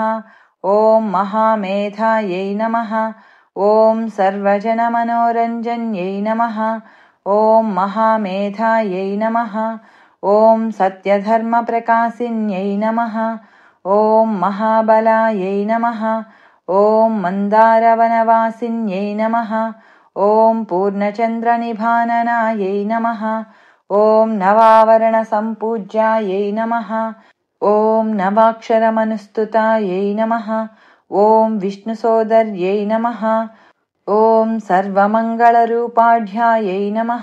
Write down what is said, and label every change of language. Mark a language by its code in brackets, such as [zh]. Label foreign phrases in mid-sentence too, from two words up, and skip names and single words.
[sa] ఓం మహామేధాయై నమః. ఓం సర్వజనమనోరంజన్యై నమః. ఓం మహామేధాయై నమః. ఓం సత్యధర్మప్రకాశిన్యై నమః. ఓం మహాబలాయై నమః. ఓం మందారవనవాసిన్యై నమః. ॐ पूर्णचन्द्रनिभाननायै नमः। ॐ नवावरणसम्पूज्यायै नमः। ॐ नवाक्षरमनुस्तुतायै नमः। ॐ विष्णुसोदर्यै नमः। ॐ सर्वमङ्गलरूपाढ्यायै नमः।